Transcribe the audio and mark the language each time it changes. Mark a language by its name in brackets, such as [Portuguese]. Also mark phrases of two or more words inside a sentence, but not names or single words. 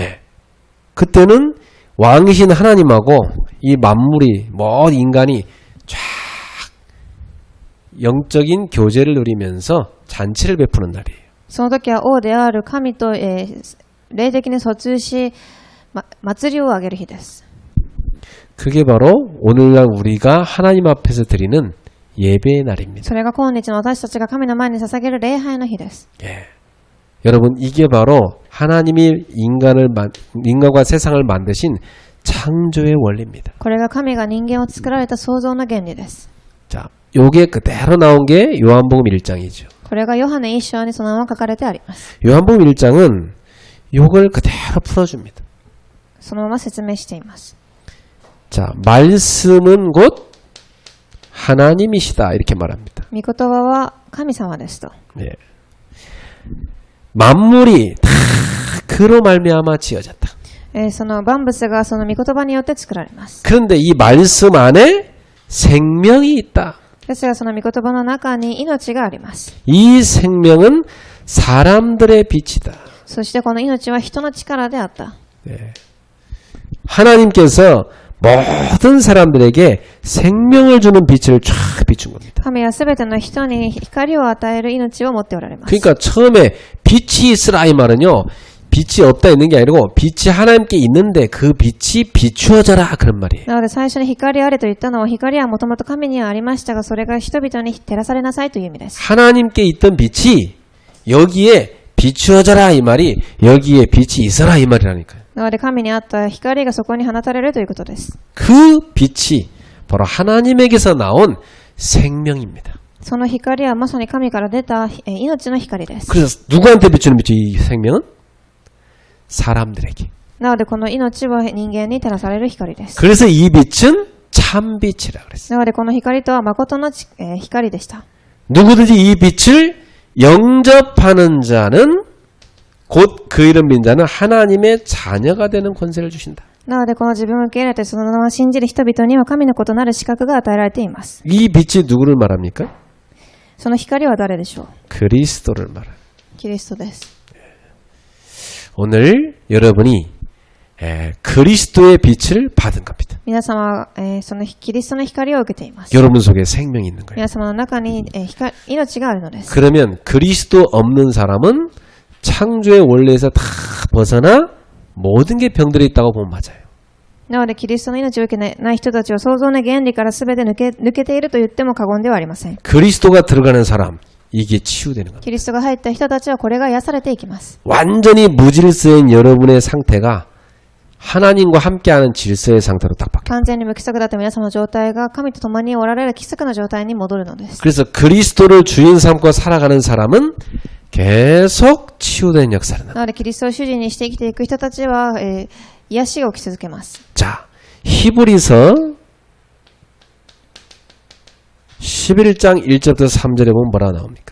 [Korean] 예. 그때는 왕이신 하나님하고 이 만물이 모든 인간이 쫙 영적인 교제를 누리면서 잔치를 베푸는 날이에요. [Japanese] その時は王である神と、霊的に疎通し、祭りをあげる日です。 [Korean] 그게 바로 오늘날 우리가 하나님 앞에서 드리는 예배의 날입니다. [Japanese] それが今日の私たちが神の前に捧げる礼拝の日です。 [Korean] 예. 여러분 이게 바로 하나님이 인간과 세상을 만드신 창조의 원리입니다. [Japanese] これが神が人間を作られた創造の原理です。 [Korean] 자, 요게 그대로 나온 게 요한복음 1장이죠. [Japanese] これがヨハネ一章にそのまま書かれてあります。 [Korean] 요한복음 1장은 요걸 그대로 풀어줍니다. [Japanese] そのまま説明しています。 [Korean] 자, 말씀은 곧 하나님이시다 이렇게 말합니다. [Japanese] 御言葉は神様ですと。 [Korean] 예. 만물이 다 그로 말미암아 지어졌다. [Japanese] その万物がその御言葉によって作られます。 [Korean] 그런데 이 말씀 안에 생명이 있다. [Japanese] ですがその御言葉の中に命があります。 [Korean] 이 생명은 사람들의 빛이다. [Japanese] そしてこの命は人の力であった。 [Korean] 네. 하나님께서 모든 사람들에게 생명을 주는 빛을 쫙 비춘 겁니다. [Japanese] 神はすべての人に光を与える命を持っておられます。 [Korean] 그러니까 처음에 빛이 있으라 이 말은요. 빛이 없다 있는 게 아니고 빛이 하나님께 있는데 그 빛이 비추어져라 그런 말이에요. [Japanese] なので最初に光あれと言ったのは光はもともと神にはありましたがそれが人々に照らされなさいという意味です。 [Korean] 하나님께 있던 빛이 여기에 비추어져라 이 말이 여기에 빛이 있어라 이 말이라니까요. [Japanese] なので神にあった光がそこに放たれるということです。 [Korean] 그 빛이 바로 하나님에게서 나온 생명입니다. [Japanese] その光はまさに神から出た命の光です。 [Korean] 그래서 누구한테 비추는 빛이 이 생명은? 사람들에게. [Japanese] なのでこの命は人間に照らされる光です。 [Korean] 그래서 이 빛은 참빛이라 그랬어요. [Japanese] なのでこの光とは誠の光でした。 [Korean] 누구든지 이 빛을 영접하는 자는 곧 그 이름 빈 자는 하나님의 자녀가 되는 권세를 주신다. [Japanese] なのでこの自分を受け入れてそのまま信じる人々には神の子となる資格が与えられています。 [Korean] 이 빛이 누구를 말합니까? [Japanese] その光は誰でしょう？ [Korean] 그리스도를 말합니다. [Japanese] キリストです。 [Korean] 오늘 여러분이 그리스도의 빛을 받은 겁니다. [Japanese] 皆様は、そのキリストの光を受けています。 [Korean] 여러분 속에 생명이 있는 거예요. [Japanese] 皆様の中に、命があるのです。 [Korean] 그러면 그리스도 없는 사람은 창조의 원리에서 다 벗어나 모든 게 병들어 있다고 보면 맞아요. [Japanese] なのでキリストの命を受けない人たちは創造の原理から全て抜けていると言っても過言ではありません。 [Korean] 그리스도가 들어가는 사람 이게 치유되는 겁니다. [Japanese] キリストが入った人たちはこれが癒されていきます。 [Korean] 완전히 무질서인 여러분의 상태가 하나님과 함께하는 질서의 상태로 딱 바뀌어요. [Japanese] 完全に無規則だった皆様の状態が神と共におられる規則の状態に戻るのです。 [Korean] 그래서 그리스도를 주인 삼고 살아가는 사람은 계속 치유된 역사를 합니다. [Japanese] なのでキリストを主人にして生きていく人たちは、癒しが起き続けます。 [Korean] 자, 히브리서 11장 1절부터 3절에 보면 뭐라 나옵니까?